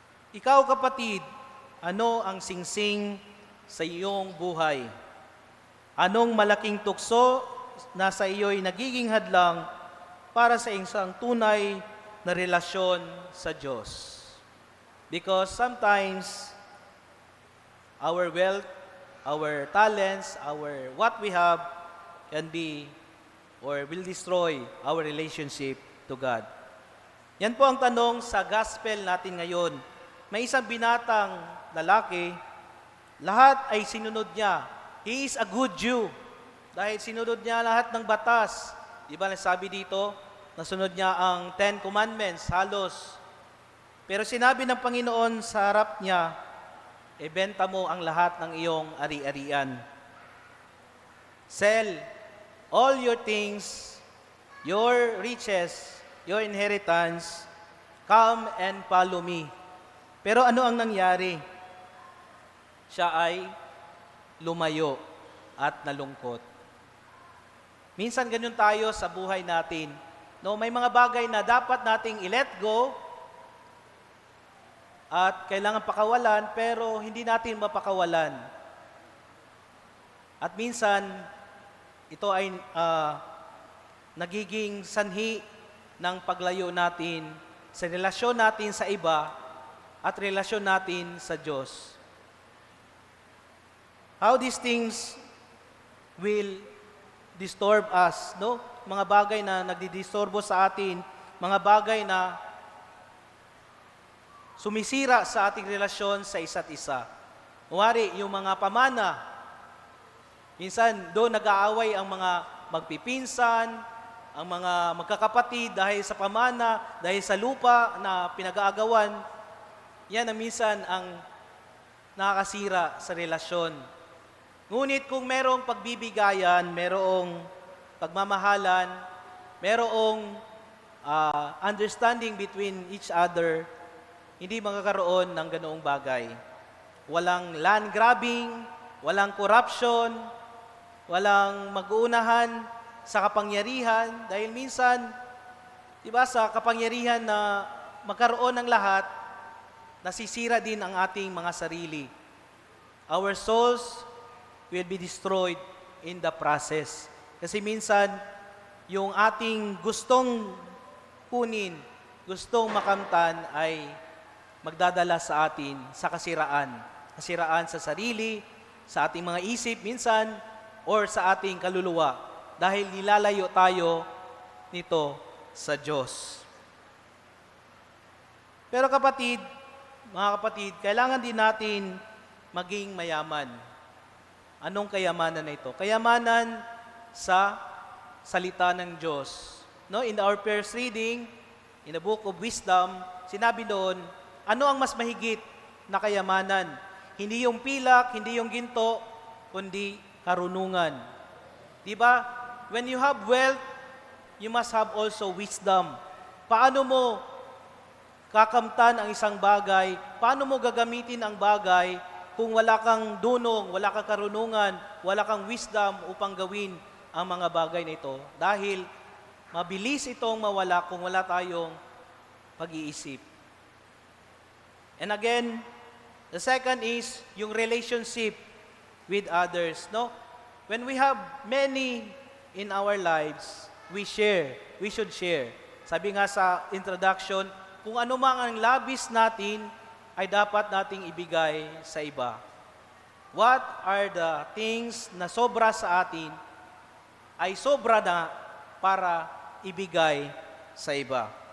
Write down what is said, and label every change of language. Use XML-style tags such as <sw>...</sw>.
<tl>Ikaw kapatid, ano ang singsing sa iyong buhay? Anong malaking tukso na sa iyo'y nagiging hadlang para sa isang tunay na relasyon sa Diyos?</tl> <en>Because sometimes, our wealth, our talents, what we have can be or will destroy our relationship to God.</en> <tl>Yan po ang tanong sa gospel natin ngayon. May isang binatang lalaki, lahat ay sinunod niya.</tl> <en>He is a good Jew.</en> <tl>Dahil sinunod niya lahat ng batas. Di ba nasabi dito, nasunod niya ang 10 Commandments, halos. Pero sinabi ng Panginoon sa harap niya, ibenta mo ang lahat ng iyong ari-arian.</tl> <en>Sell all your things, your riches, your inheritance, come and follow me.</en> <tl>Pero ano ang nangyari? Siya ay lumayo at nalungkot. Minsan ganyan tayo sa buhay natin. No, may mga bagay na dapat nating i-let go at kailangan pakawalan, pero hindi natin mapakawalan. At minsan, ito ay nagiging sanhi ng paglayo natin sa relasyon natin sa iba at relasyon natin sa Diyos.</tl> <en>How these things will disturb us, no?</en> <tl>Mga bagay na nagdidisturbo sa atin, mga bagay na sumisira sa ating relasyon sa isa't isa. Kunwari, yung mga pamana, minsan doon nag-aaway ang mga magpipinsan, ang mga magkakapatid dahil sa pamana, dahil sa lupa na pinag-aagawan. Yan ang minsan ang nakakasira sa relasyon. Ngunit kung merong pagbibigayan, merong pagmamahalan, merong</tl> <en>understanding between each other,</en> <tl>hindi magkakaroon ng ganoong bagay. walang land grabbing, walang corruption, walang mag-uunahan sa kapangyarihan. Dahil minsan, di ba, sa kapangyarihan na magkaroon ng lahat, nasisira din ang ating mga sarili.</tl> <en>Our souls will be destroyed in the process.</en> <tl>Kasi minsan, yung ating gustong kunin, gustong makamtan ay magdadala sa atin sa kasiraan. Kasiraan sa sarili, sa ating mga isip minsan, or sa ating kaluluwa. Dahil nilalayo tayo nito sa Diyos. Pero kapatid, mga kapatid, kailangan din natin maging mayaman. Anong kayamanan na ito? Kayamanan sa salita ng Diyos.</tl> <en>No, in our first reading, in the book of wisdom,</en> <tl>sinabi doon, ano ang mas mahigit na kayamanan? Hindi yung pilak, hindi yung ginto, kundi karunungan. Di ba?</tl> <en>When you have wealth, you must have also wisdom.</en> <tl>Paano mo kakamtan ang isang bagay? Paano mo gagamitin ang bagay kung wala kang dunong, wala kang karunungan, wala kang wisdom upang gawin ang mga bagay na ito? Dahil mabilis itong mawala kung wala tayong pag-iisip.</tl> <en>And again, the second is yung relationship with others. No? When we have many in our lives, we share. We should share.</en> <tl>Sabi nga sa introduction, kung ano mang ang labis natin, ay dapat nating ibigay sa iba.</tl> <en>What are the things</en> <tl>na sobra sa atin, ay sobra na para ibigay sa iba.</tl>